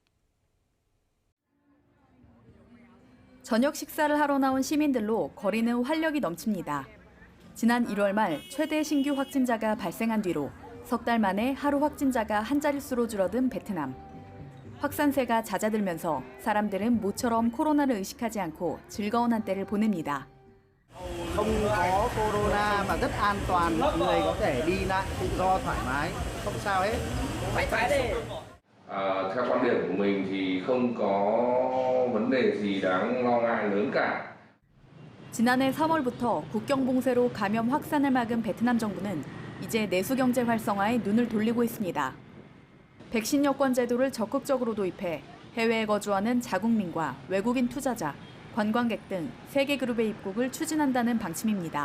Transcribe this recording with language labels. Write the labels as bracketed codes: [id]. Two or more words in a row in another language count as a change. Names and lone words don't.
[ko] 저녁 식사를 하러 나온 시민들로 거리는 활력이 넘칩니다. 지난 1월 말 최대 신규 확진자가 발생한 뒤로 석 달 만에 하루 확진자가 한 자릿수로 줄어든 베트남. 확산세가 잦아들면서 사람들은 모처럼 코로나를 의식하지 않고 즐거운 한때를 보냅니다. [vi] không có corona mà rất an toàn, người có thể đi lại tự do thoải mái, không sao hết. Theo quan điểm của mình thì không có vấn đề gì đáng lo ngại lớn cả. [ko] 지난해 3월부터 국경 봉쇄로 감염 확산을 막은 베트남 정부는 이제 내수 경제 활성화에 눈을 돌리고 있습니다. 백신 여권 제도를 적극적으로 도입해 해외에 거주하는 자국민과 외국인 투자자, 관광객 등 3개 그룹의 입국을 추진한다는 방침입니다.